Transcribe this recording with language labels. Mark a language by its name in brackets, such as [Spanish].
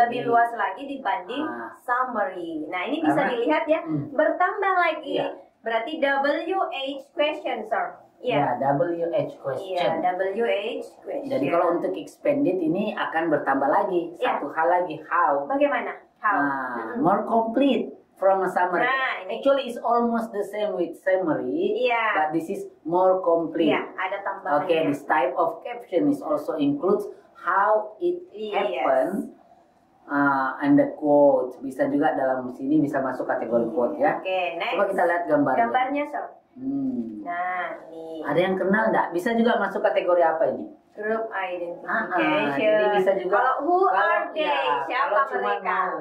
[Indonesian] Lebih luas lagi dibanding summary. Nah, ini bisa dilihat ya, bertambah lagi. Berarti WH question, sir. [English] WH question. WH question. [Indonesian] Jadi kalau untuk expanded ini akan bertambah lagi. Satu hal lagi, how. Bagaimana? How? [English] More complete from a summary. Actually, it's almost the same with summary, but this is more complete. Ada tambahannya. Okay, this type of caption is also includes how it happened. And the quote. [Indonesian] Bisa juga dalam sini bisa masuk kategori quote ya. Next. Coba kita lihat gambarnya. Gambarnya, sir. Nah, nih. Ada yang kenal nggak? Bisa juga masuk kategori apa ini? [English] Group identification. [Indonesian] Jadi bisa juga. Kalau [English] who are they? [Indonesian] Siapa mereka?